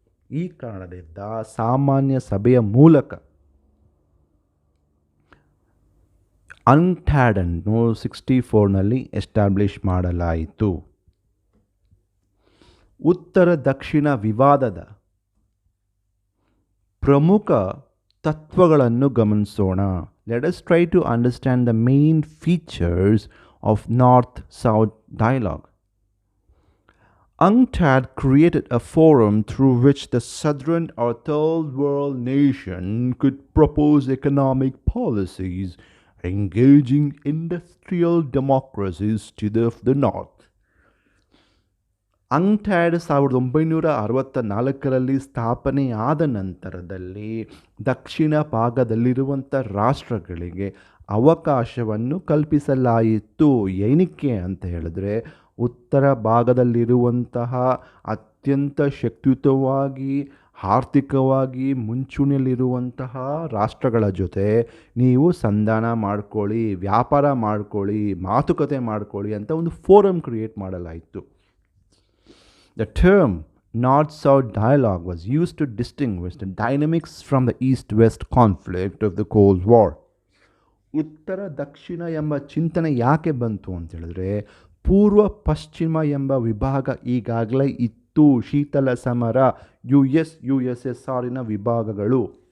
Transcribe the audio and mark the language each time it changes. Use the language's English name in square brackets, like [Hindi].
[Kannada] ಈ ಕಾರಣದಿಂದ ಸಾಮಾನ್ಯ ಸಭೆಯ ಮೂಲಕ UNCTAD ಅನ್ನು 64ನಲ್ಲಿ ಎಸ್ಟಾಬ್ಲಿಷ್ ಮಾಡಲಾಯಿತು. ಉತ್ತರ ದಕ್ಷಿಣ ವಿವಾದದ ಪ್ರಮುಖ ತತ್ವಗಳನ್ನು ಗಮನಿಸೋಣ. [English] Let us try to understand the main features of North-South dialogue. UNCTAD created a forum through which the southern or third world nation could propose economic policies engaging industrial democracies to the north. [Kannada] UNCTAD 1964ರಲ್ಲಿ ಸ್ಥಾಪನೆಯಾದ ನಂತರದಲ್ಲಿ ದಕ್ಷಿಣ ಭಾಗದಲ್ಲಿರುವಂಥ ರಾಷ್ಟ್ರಗಳಿಗೆ ಅವಕಾಶವನ್ನು ಕಲ್ಪಿಸಲಾಯಿತು. ಏನಕ್ಕೆ ಅಂತ ಹೇಳಿದ್ರೆ, ಉತ್ತರ ಭಾಗದಲ್ಲಿರುವಂತಹ ಅತ್ಯಂತ ಶಕ್ತಿಯುತವಾಗಿ ಆರ್ಥಿಕವಾಗಿ ಮುಂಚೂಣಿಯಲ್ಲಿರುವಂತಹ ರಾಷ್ಟ್ರಗಳ ಜೊತೆ ನೀವು ಸಂಧಾನ ಮಾಡ್ಕೊಳ್ಳಿ, ವ್ಯಾಪಾರ ಮಾಡ್ಕೊಳ್ಳಿ, ಮಾತುಕತೆ ಮಾಡ್ಕೊಳ್ಳಿ ಅಂತ ಒಂದು ಫೋರಮ್ ಕ್ರಿಯೇಟ್ ಮಾಡಲಾಯಿತು. [English] The term North-South dialogue was used to distinguish the dynamics from the East-West conflict of the Cold War. [Kannada] ಉತ್ತರ ದಕ್ಷಿಣ ಎಂಬ ಚಿಂತನೆ ಯಾಕೆ ಬಂತು ಅಂತ ಹೇಳಿದ್ರೆ, ಪೂರ್ವ ಪಶ್ಚಿಮ ಎಂಬ ವಿಭಾಗ ಈಗಾಗಲೇ ಇತ್ತು. ಶೀತಲ ಸಮರ, USSRನ ವಿಭಾಗಗಳು